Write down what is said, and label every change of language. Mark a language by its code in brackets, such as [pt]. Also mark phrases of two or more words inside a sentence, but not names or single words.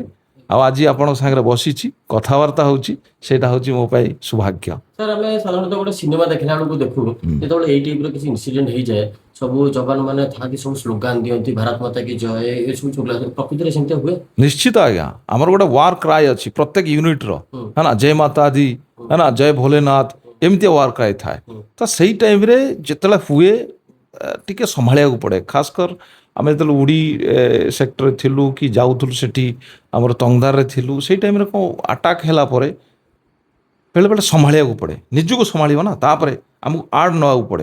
[or] ଆଉ ଆଜି ଆପଣଙ୍କ ସାଙ୍ଗରେ ବସିଛି, କଥାବାର୍ତ୍ତା ହେଉଛି, ସେଇଟା ହେଉଛି ମୋ ପାଇଁ ସୌଭାଗ୍ୟ। ସାର୍ ଆମେ ସାଧାରଣତଃ ଗୋଟେ ସିନେମା ଦେଖିଲା ବେଳକୁ ଦେଖୁ, ଯେତେବେଳେ ଏଇ ଟାଇପ୍ର କିଛି ଇନସିଡେଣ୍ଟ ହେଇଯାଏ ସବୁ ଯବାନ ମାନେ ଥାନ୍ତି, ସବୁ ସ୍ଲୋଗାନ ଦିଅନ୍ତି, [hi] भारत माता की जय, [or] ଏସବୁ ପ୍ରକୃତିରେ ସେମିତି ହୁଏ? ନିଶ୍ଚିତ ଆଜ୍ଞା, ଆମର ଗୋଟେ [en] war cry [or] ଅଛି ପ୍ରତ୍ୟେକ ୟୁନିଟ୍ର, [hi] है ना, जय माता दी, है ना, [or] ଜୟ ଭୋଲେନାଥ, ଏମିତି [en] war cry [or] ଥାଏ। ତ ସେଇ ଟାଇମ୍ରେ ଯେତେବେଳେ ହୁଏ ଟିକେ ସମ୍ଭାଳିବାକୁ ପଡ଼େ। ଖାସ୍ କର ଆମେ ଯେତେବେଳେ ଉଡ଼ି ସେକ୍ଟରରେ ଥିଲୁ କି ଯାଉଥିଲୁ, ସେଠି ଆମର ତଙ୍ଗଦାରରେ ଥିଲୁ, ସେଇ ଟାଇମ୍ରେ କ'ଣ ଆଟାକ୍ ହେଲା ପରେ ବେଳେବେଳେ ସମ୍ଭାଳିବାକୁ ପଡ଼େ, ନିଜକୁ ସମ୍ଭାଳିବ ନା, ତାପରେ ଆମକୁ ଆଡ଼୍ ନେବାକୁ ପଡ଼େ।